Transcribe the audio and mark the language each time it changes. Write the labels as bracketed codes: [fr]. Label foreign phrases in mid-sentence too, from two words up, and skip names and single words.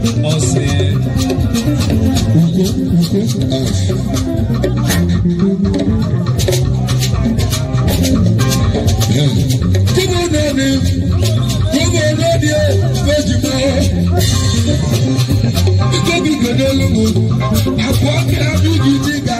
[ig] Ọ sị, ukwu, ukwu, ah. [en] Come on, Daddy. Come on, Daddy. Where's your man? Come on, Daddy. [ig] Akwa ka abụ gị dị